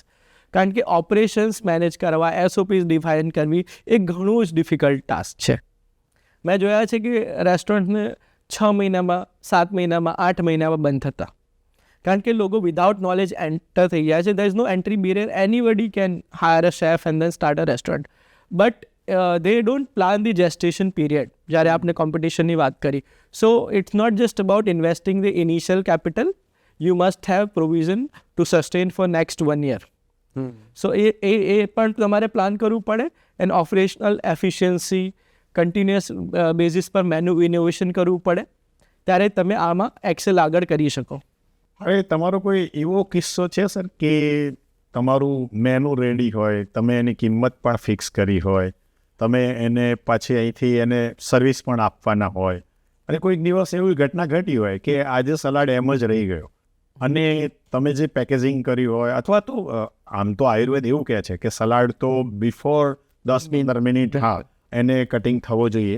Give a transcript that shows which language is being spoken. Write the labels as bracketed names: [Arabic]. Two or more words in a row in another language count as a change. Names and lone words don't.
[Gujarati] કારણ કે [English] operations manage [Gujarati] કરવા, SOPs ડિફાઇન કરવી એ ઘણું જ [English] difficult task [Gujarati] છે. મેં જોયા છે કે રેસ્ટોરન્ટને 6 મહિનામાં, 7 મહિનામાં, 8 મહિનામાં બંધ થતા. કારણ કે લોકો [English] without knowledge enter [Gujarati] થઈ ગયા છે. [English] There is no entry barrier. Anybody can hire a chef and then start a restaurant. બટ they don't plan the gestation period. [Gujarati] જ્યારે આપણે કોમ્પિટિશનની વાત કરી. [English] So it's not just about investing the initial capital. You must have provision to sustain for next 1 year. [Gujarati] So એ પણ તમારે પ્લાન કરવું પડે. [English] And operational efficiency, continuous basis [Gujarati] પર [English] menu innovation [Gujarati] કરવું પડે. ત્યારે તમે આમાં એક્સેલ આગળ કરી શકો. હવે તમારો કોઈ એવો કિસ્સો છે સર કે તમારું [English] menu ready [Gujarati] હોય, તમે એની કિંમત પણ ફિક્સ કરી હોય, તમે એને પાછી અહીંથી એને સર્વિસ પણ આપવાના હોય, અને કોઈક દિવસ એવી ઘટના ઘટી હોય કે આજે સલાડ એમ જ રહી ગયો, અને તમે જે પેકેજિંગ કર્યું હોય, અથવા તો આમ તો આયુર્વેદ એવું કહે છે કે સલાડ તો બિફોર 10-15 મિનિટ એને કટિંગ થવો જોઈએ.